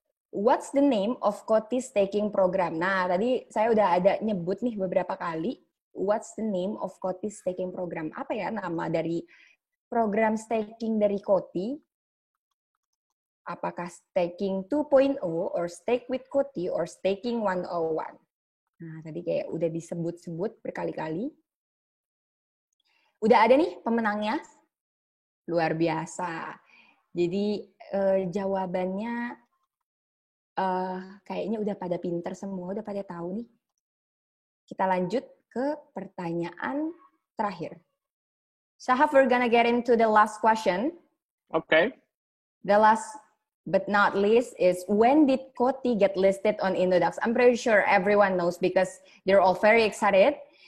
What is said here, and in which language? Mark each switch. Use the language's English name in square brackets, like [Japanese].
[Indonesian] What's the name of COTI staking program? Nah, tadi saya udah ada nyebut nih beberapa kali. [English] What's the name of COTI staking program? [Indonesian] Apa ya nama dari program staking dari COTI? Apakah staking 2.0 [English] or stake with COTI or [Indonesian] staking 101? Nah, tadi kayak udah disebut-sebut berkali-kali. Udah ada nih pemenangnya. Luar biasa. Jadi jawabannya kayaknya udah pada pinter semua, udah pada tahu nih. kita lanjut ke pertanyaan terakhir. [English] Shahaf, we're gonna get into the last question. Okay. The last but not least is, when did COTI get listed on Indodax? I'm pretty sure everyone knows because they're all very excited.